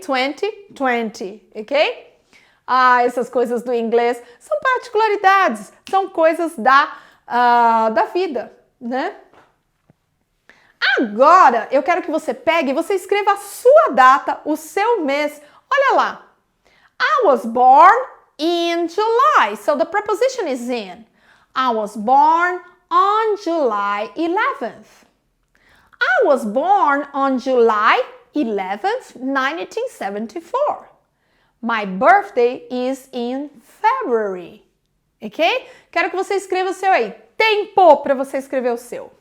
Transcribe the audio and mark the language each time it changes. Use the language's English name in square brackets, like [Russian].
[Portuguese] 2020, ok? Essas coisas do inglês são particularidades, são coisas da vida, né? Agora, eu quero que você pegue e você escreva a sua data, o seu mês. Olha lá. [English] I was born in July. So the preposition is in. I was born on July 11th. I was born on July 11th, 1974. My birthday is in February. Ok? [Portuguese] Quero que você escreva o seu aí. Tempo para você escrever o seu.